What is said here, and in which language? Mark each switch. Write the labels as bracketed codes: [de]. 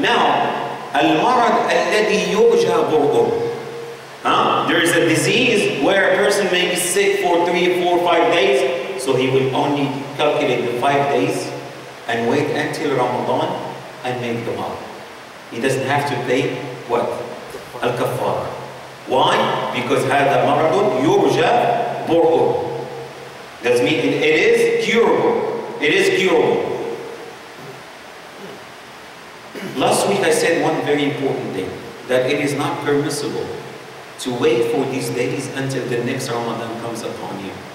[ar] Now, al-marad alladhi yurja bur'uh. [en] There is a disease where a person may be sick for 3, 4, 5 days, so he will only calculate the 5 days and wait until Ramadan and make them up. He doesn't have to pay what? Al-kafara. Why? Because [ar] هذا مرض يرجى برؤه. [en] That means it is curable. It is curable. Last week I said one very important thing, that it is not permissible to wait for these days until the next Ramadan comes upon you.